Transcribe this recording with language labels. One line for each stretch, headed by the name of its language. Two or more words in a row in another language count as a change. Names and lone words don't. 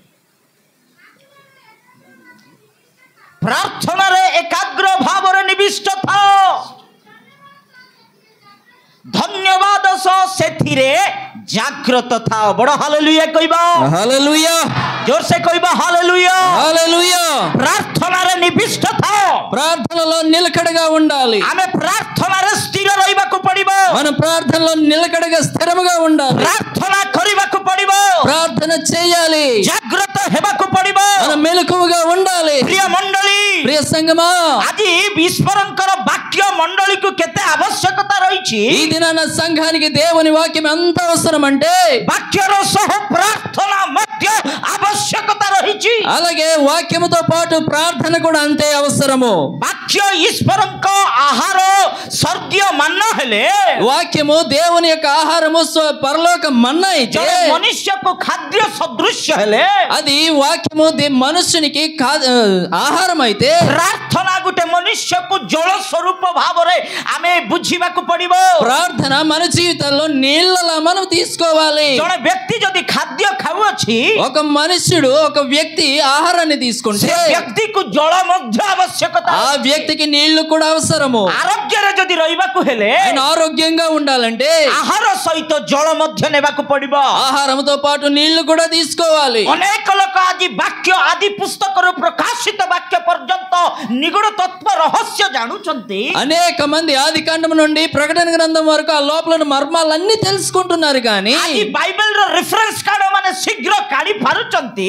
Odia: ପ୍ରାର୍ଥନାରେ ଏକାଗ୍ର ଭାବରେ ନିବିଷ୍ଟ ଥାଅ, ଧନ୍ୟବାଦ ସହ ସେଥିରେ ଜାଗ୍ରତ ଥାଅ। ବଡ଼ ହାଲେଲୁୟା କହିବ,
Telugu: హల్లెలూయా,
Odia: ଜୋରସେ କହିବ ହାଲେଲୁୟା।
Telugu: హల్లెలూయా।
Odia: ପ୍ରାର୍ଥନାରେ ନିବିଷ୍ଟ ଥାଅ।
Telugu: ప్రార్థనలో నిలకడగా ఉండాలి।
Odia: ଆମେ ପ୍ରାର୍ଥନାରେ ସ୍ଥିର ରହିବାକୁ ପଡିବ।
Telugu: మన ప్రార్థనలో నిలకడగా స్థిరముగా ఉండాలి।
Odia: ପ୍ରାର୍ଥନା କରିବାକୁ ପଡିବ।
Telugu: ప్రార్థన చేయాలి।
Odia: ଜାଗ୍ରତ ହେବାକୁ ପଡିବ।
Telugu: మన మెలకువగా ఉండాలి।
Odia: ପ୍ରିୟ ମଣ୍ଡଳୀ,
Telugu: ప్రియ సంగమా,
Odia: ଆଜି ଈଶ୍ୱରଙ୍କର ବାକ୍ୟ ମଣ୍ଡଳୀକୁ କେତେ ଆବଶ୍ୟକତା ରହିଛି।
Telugu: ఈ దినాన సంఘానికి దేవుని వాక్యం ఎంత అవసరం అంటే,
Odia: ବାକ୍ୟର ସହ ପ୍ରାର୍ଥନା ମଧ୍ୟ ଆବଶ୍ୟକତା ରହିଛି।
Telugu: అలాగే వాక్యముతో పాటు ప్రార్థన కూడా అంతే అవసరము.
Odia: ବାକ୍ୟ ଈଶ୍ୱରଙ୍କ ଆହାର ସ୍ୱର୍ଗୀୟ ମନ୍ନା ହେଲେ
Telugu: వాక్యము దేవుని యొక్క ఆహారము పరలోక మన్నా అయితే
Odia: ଜଣେ ମନୁଷ୍ୟକୁ ଖାଦ୍ୟ ସଦୃଶ୍ୟ ହେଲେ
Telugu: అది వాక్యము మనుష్యునికి ఆహారం అయితే
Odia: ପ୍ରାର୍ଥନା ଗୋଟେ ମନୁଷ୍ୟକୁ ଜଳ ସ୍ୱରୂପ ଭାବରେ ଆମେ ବୁଝିବାକୁ ପଡିବ.
Telugu: ప్రార్థన మన జీవితంలో నీళ్ళలా మనం తీసుకోవాలి.
Odia: ଜଣେ ବ୍ୟକ୍ତି ଯଦି ଖାଦ୍ୟ ଖାଉଅଛି
Telugu: ఒక మనుష్యుడు ఒక వ్యక్తి ఆహారాన్ని తీసుకుంటే
Odia: ସେ ବ୍ୟକ୍ତିକୁ ଜଳ ମଧ୍ୟ ଆବଶ୍ୟକତା.
Telugu: ఆ వ్యక్తికి నీళ్లు కూడా అవసరము.
Odia: ଆରୋଗ୍ୟରେ ଯଦି ରହିବାକୁ ହେଲେ
Telugu: ఆయన ఆరోగ్యంగా ఉండాలంటే
Odia: ଆହାର ସହିତ ଜଳ ମଧ୍ୟ ନେବାକୁ ପଡିବ.
Telugu: ఆహారంతో పాటు నీళ్లు కూడా తీసుకోవాలి.
Odia: ଅନେକ ଲୋକ ଆଜି ବାକ୍ୟ ଆଦି ପୁସ୍ତକରୁ ପ୍ରକାଶିତ ବାକ୍ୟ ପର୍ଯ୍ୟନ୍ତ ନିଗୁଡ ତତ୍ତ୍ୱ ରହସ୍ୟ ଜାଣୁଛନ୍ତି.
Telugu: అనేక మంది ఆది కాండం నుండి ప్రకటన గ్రంథం వరకు ఆ లోపల మర్మాలన్నీ తెలుసుకుంటున్నారు కానీ
Odia: ଆଜି ବାଇବେଲର
English: reference card
Odia: ମାନେ ଶୀଘ୍ର କାଢି ପାରୁଛନ୍ତି.